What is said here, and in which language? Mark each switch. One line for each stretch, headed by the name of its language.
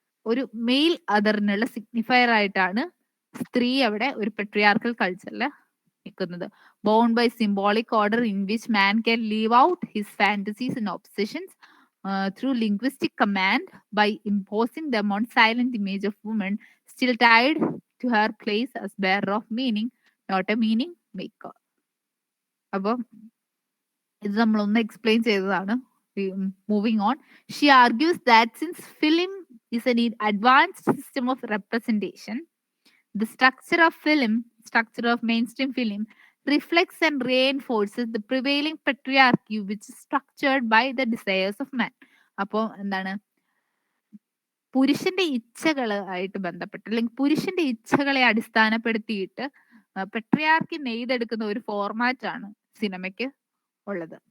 Malayalam: ഒരു mail അതറിനുള്ള signifier ആയിട്ടാണ് സ്ത്രീ അവിടെ ഒരു പട്രിയാർക്കൽ കൾച്ചറിൽ നിൽക്കുന്നത്.
English: Bound by symbolic order in which man can live out his fantasies and obsessions through linguistic command by imposing them on silent image of woman still tied to her place as bearer of meaning, not a meaning maker.
Malayalam: അപ്പം ഇത് നമ്മളൊന്ന് explain ചെയ്തതാണ്.
English: Moving on, she argues that since film is an advanced system of representation, the structure of mainstream film reflects and reinforces the prevailing patriarchy which is structured by the desires of man.
Malayalam: അപ്പോൾ എന്താണ്, പുരുഷന്റെ ഇച്ഛകള് ആയിട്ട് ബന്ധപ്പെട്ട് അല്ലെങ്കിൽ പുരുഷന്റെ ഇച്ഛകളെ അടിസ്ഥാനപ്പെടുത്തിയിട്ട് patriarchy നെയ്തെടുക്കുന്ന ഒരു format ആണ് സിനിമയ്ക്ക് ഉള്ളത്.